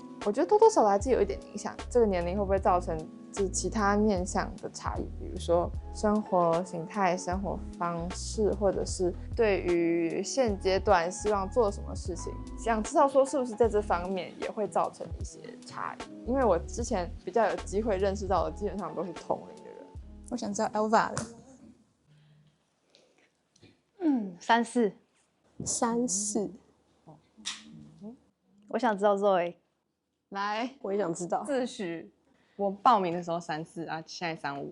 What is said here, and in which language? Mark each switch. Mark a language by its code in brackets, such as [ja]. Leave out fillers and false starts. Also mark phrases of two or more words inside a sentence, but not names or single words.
[zh] 我覺得多多少少還是有一點影響。這個年齡會不會造成就是其他面向的差異？比如說生活形態、生活方式，或者是對於現階段希望做什麼事情，想知道說是不是在這方面也會造成一些差異。因為我之前比較有機會認識到的，基本上都是同齡的人。我想知道 Elva 的。 34。我想知道 Zoe。來，我也想知道。 40，我報名的時候34啊，現在35。